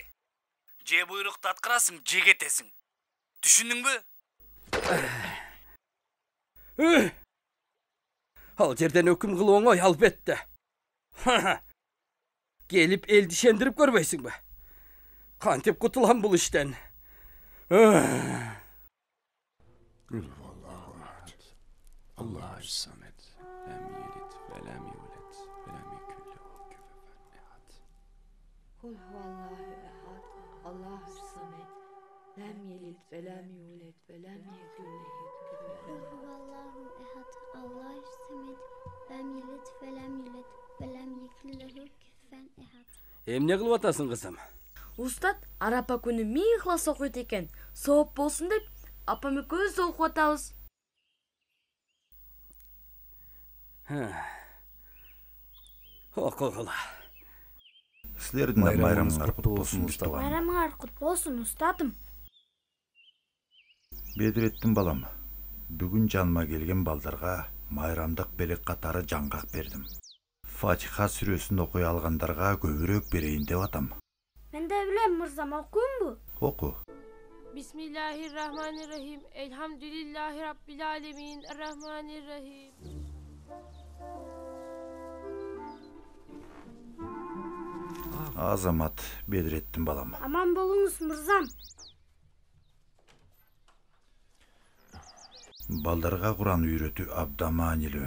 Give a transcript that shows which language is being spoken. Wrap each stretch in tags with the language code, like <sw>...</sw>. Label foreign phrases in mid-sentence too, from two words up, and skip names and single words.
<ky>Же буйрукту аткарасың, же кетесиң. Түшүндүңбү? Ал жерден өкүм кылуу оңой, албетте. Келип элди ишендирип көрбөйсүңбү? Кантип кутулам бул иштен?</ky> <ar>الله الصمد لم يلد ولم يولد ولم يكن له كفوا أحد. قل هو الله أحد الله الصمد لم يلد ولم يولد ولم يكن له كفوا أحد. هو الله أحد الله الصمد لم يلد ولم يولد ولم يكن له كفوا أحد.</ar> <ky>Эмне кылып атасың кызым? Устат арапа күнү 1000 класс окуйт экен. Сооп болсун деп апам экөөбүз окуп атабыз. Окугула. Силердин да майрамыңар кут болсун устат. Майрамыңар кут болсун устатым. Бедиреттин балам, бүгүн жаныма келген балдарга майрамдык белек катары жаңгак бердим. Фатиха сүрөсүн окуй алгандарга көбүрөөк берейин деп атам. Мен де билем мырзам, окуймбу? Оку.</ky> <ar>بسم الله الرحمن الرحيم الحمد لله رب العالمين. الرحمن الرحيم.</ar> <ky>Азамат, Бедиреттин балам. Аман болуңуз мырзам. Балдарга Куран үйрөтүү абдан маанилүү.</ky>